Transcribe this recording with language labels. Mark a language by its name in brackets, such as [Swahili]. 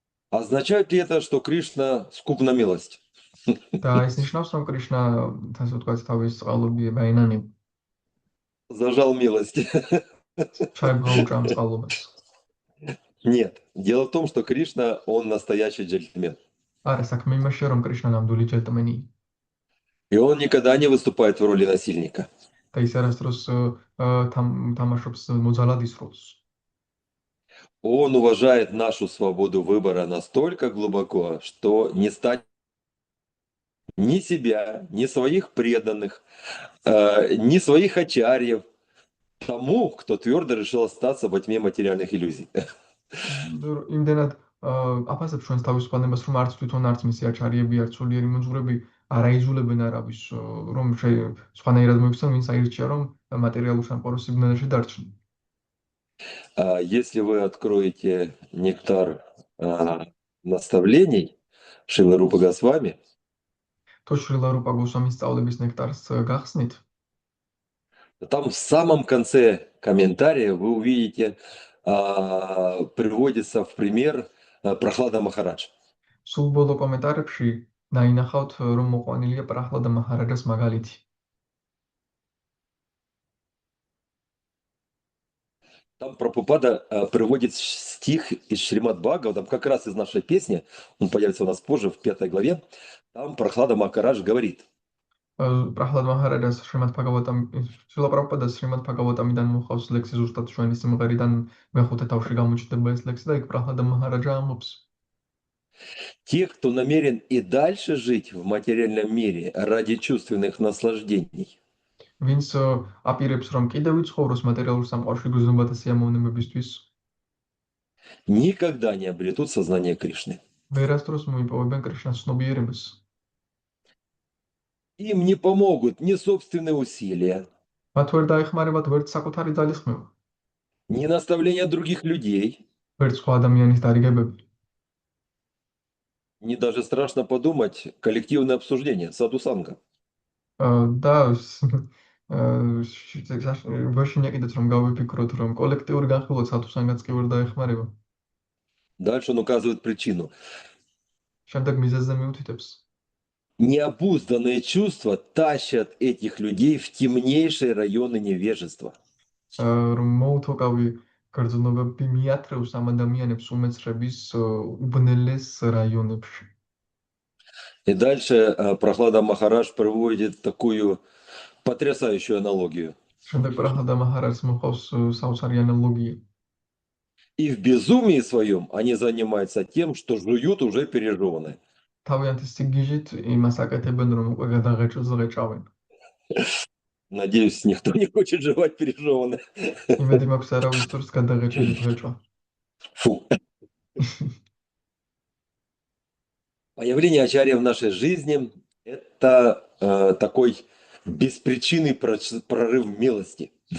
[Russian] Означает ли это, что Кришна скуп на милость? [Georgian] და ეს ნიშნავს რომ კრიშნა ასე ვთქვათ თავის წყალობიება ენანib. [Russian] Зажал милость. [Georgian] ჩაიგროუჭამ წყალობას. [Russian] Нет. Дело в том, что Кришна, он настоящий джентльмен. [Georgian] არა, საქმე იმაშია რომ კრიშნა ნამდვილი ჯენტლმენია. [Russian] И он никогда не выступает в роли насильника. [Georgian] და ის არასდროს თამაშობს მოძალადის როლს. [Russian] Он уважает нашу свободу выбора настолько глубоко, что не станет ни себя, ни своих преданных, ни своих ачарьев тому, кто твердо решил остаться во тьме материальных иллюзий. [Georgian] იმდენად აფასებს ჩვენს თავისუფლებას, რომ არც თვითონ არც მისი აჩარიები, არც სულიერი მოძღვრები არ აიძულებენ არავის, რომ სხვანაირად მოიქცენ, ვინც აირჩია, რომ მატერიალურ სამყაროს სიბნელეში დარჩნენ. [Russian] Если вы откроете нектар наставлений Шрилы Рупы Госвами, [Georgian] თუ შრილა რუპა გოსვამის სწავლების ნექტარს გახსნით, [Russian] там в самом конце комментария вы увидите, приводится в пример Прохлада Махарадж. [Georgian] სულ ბოლო კომენტარებში დაინახავთ, რომ მოყვანილია პრაჰლადა მაჰარაჯას მაგალითი. [Russian] Там Прабхупада приводит стих из Шримад Бхагаватам, как раз из нашей песни, он появится у нас позже, в 5 главе. Там Прохлада Махарадж говорит: [Georgian] პრაჰლადა მაჰარაჯას შრიმად ბჰაგავატამ სრილა პრაბჰუპადას შრიმად ბჰაგავატამიდან მოხავს ლექსი ზუსტად ჩვენი სიმღერიდან მეხუთე თავში გამოჩნდება ეს ლექსი და იქ პრაჰლადა მაჰარაჯა ამბობს. [Russian] те, кто намерен и дальше жить в материальном мире ради чувственных наслаждений, [Georgian] ვინც აპირებს რომ კიდევ იცხოვროს მატერიალურ სამყაროში გრძნობათა სიამოვნებებისთვის, [Russian] никогда не обретут сознание Кришны. [Georgian] ვერასდროს მოიპოვებენ კრიშნას ცნობიერებას. [Russian] Им не помогут ни собственные усилия, [Georgian] მათ ვერ დაეხმარებათ ვერც საკუთარი ძალისხმევა, [Russian] ни наставления других людей, [Georgian] ვერც სხვა ადამიანის დარიგებები. [Russian] ни даже страшно подумать коллективное обсуждение садхусанга. [Georgian] და ვაშინია კიდეც რომ გავიფიქროთ, რომ კოლექტიური განხილვა სათუსანგაც კი ვერ დაეხმარება. [Russian] Дальше он указывает причину. [Georgian] შემდეგ მიზეზზე მიუთითებს. [Russian] Необузданные чувства тащат этих людей в темнейшие районы невежества. [Georgian] რომ მოუთოკავი გრძნობები მიათრევს ამ ადამიანებს უმეცრების უბნელეს რაიონებში. [Russian] И дальше Прохлада Махарадж приводит такую потрясающую аналогию. [Georgian] შემდეგ პრაჰლადა მაჰარაჯს მოხავს საოცარი ანალოგია. [Russian] И в безумии своем они занимаются тем, что жуют уже пережеванное. [Georgian] თავიანთი სიგიჟით იმას აკეთებენ, რომ უკვე გადაღეჭილს ღეჭავენ. [Russian] Надеюсь, никто не хочет жевать пережеванное. [Georgian] იმედი მაქვს არავის სურს გადაღეჭილი ღეჭვა. [Russian] Фу. Появление ачарья в нашей жизни – это такой беспричинный прорыв милости.